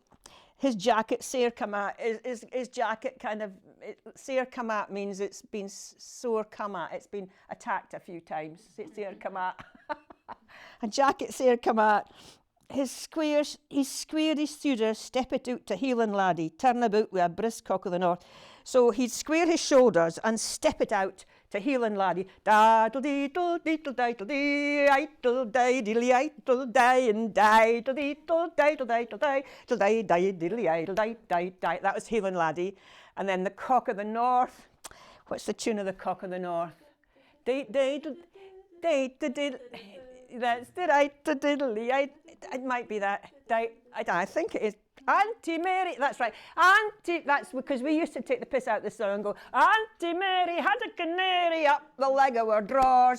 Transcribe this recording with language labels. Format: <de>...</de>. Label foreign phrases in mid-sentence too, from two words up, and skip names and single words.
<en>His jacket, sair come at, his jacket kind of, sair come at means it's been sore come at, it's been attacked a few times. Sair come at. A jacket sair come at. He squared his shoulders, step it out to heel and laddie, turn about with a brisk cock of the north. So he'd square his shoulders and step it out to heel and laddie. Daddle deedle deedle diddle dee, idle diddly idle die and diddle deedle diddle diddle die, die die diddly idle die die die. That was heel and laddie. And then the cock of the north. What's the tune of the cock of the north? Diddle diddle. That's the right to diddly. It might be that. I think it is. Auntie Mary, that's right. Auntie, that's because we used to take the piss out of the song and go, Auntie Mary had a canary up the leg of her drawers.</en>